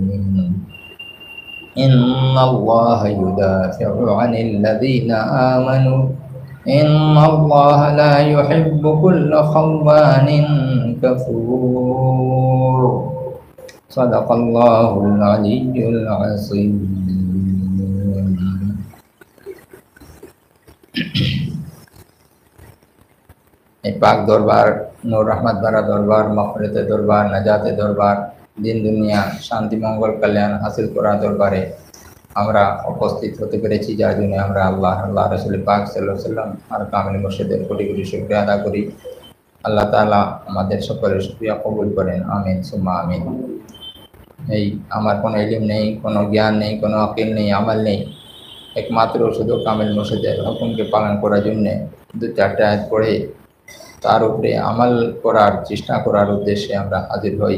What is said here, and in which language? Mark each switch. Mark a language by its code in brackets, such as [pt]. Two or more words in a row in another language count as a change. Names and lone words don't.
[ar] إن الله يدافع عن الذين آمنوا إن الله لا يحب كل خوان كفور. صدق الله العلي العظيم. [bn] পাক দরবার, নূর রহমত ভরা দরবার, মাগফিরাত দরবার, নাজাত দরবার, দিন দুনিয়া শান্তি মঙ্গল কল্যাণ হাসিল করা দরবারে আমরা উপস্থিত হতে পেরেছি, যার জন্য আমরা আল্লাহ রাসূল পাক [ar] صلى الله عليه وسلم [bn] আর কামিল মুর্শিদের কোটি কোটি শুকরিয়া আদা করি। আল্লাহ তাআলা আমাদের সকলের শুকরিয়া কবুল করেন, [ar] آمين ثم آمين. [bn] এই আমার কোনো ইলম নেই, কোনো জ্ঞান নেই, কোনো আকিল নেই, আমল নেই, একমাত্র শুধু কামিল মুর্শিদের হুকুমকে পালন করার জন্য দু চারটা আয়াত পড়ে তার উপরে আমল করার চেষ্টা করার উদ্দেশ্যে আমরা হাজির হই।